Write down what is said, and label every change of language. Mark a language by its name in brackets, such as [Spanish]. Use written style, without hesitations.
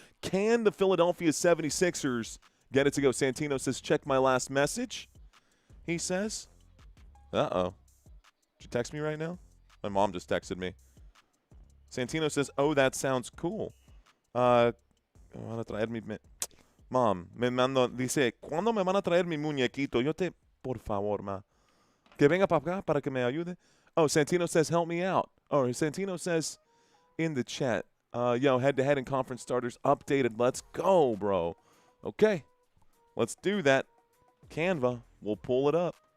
[English] Can the Philadelphia 76ers get it to go? Santino says, check my last message, he says. Uh-oh. Did you text me right now? My mom just texted me. Santino says, oh, that sounds cool. [Spanish] Van a traer mi... Mom, me mando... Dice, ¿cuándo me van a traer mi muñequito? Por favor, ma. Que venga para acá para que me ayude. [English] Oh, Santino says, help me out. Oh, Santino says in the chat, yo, head-to-head and conference starters updated. Let's go, bro. Okay. Let's do that. Canva, we'll pull it up.